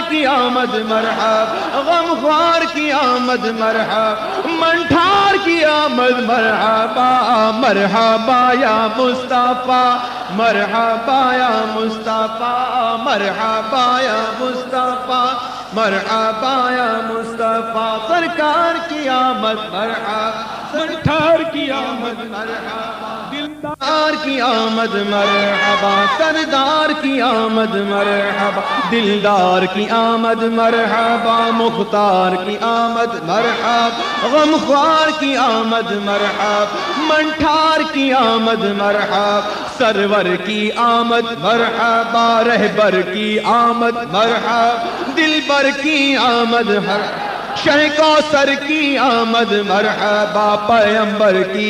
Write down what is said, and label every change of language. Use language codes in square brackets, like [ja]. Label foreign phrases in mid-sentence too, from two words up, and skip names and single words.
[ur] کی آمد مرحبا غمخوار کی آمد مرحبا منٹھار کی آمد مرحبا [ar] مرحبا یا مصطفیٰ مرحبا یا مصطفیٰ [ur] مرحبا یا مصطفیٰ مرحبا یا مصطفیٰ سرکار کی آمد مرحبا سرکار کی آمد مرحبا دلدار کی آمد مرحبا سردار کی آمد مرحبا دلدار کی آمد مرحبا مختار کی آمد مرحبا غمخوار کی آمد مرحبا منٹھار کی آمد مرحبا سرور کی آمد مرحبا رہبر کی آمد مرحبا دلبر کی آمد مرحبا شہ کوثر کی آمد مرحبا پیمبر کی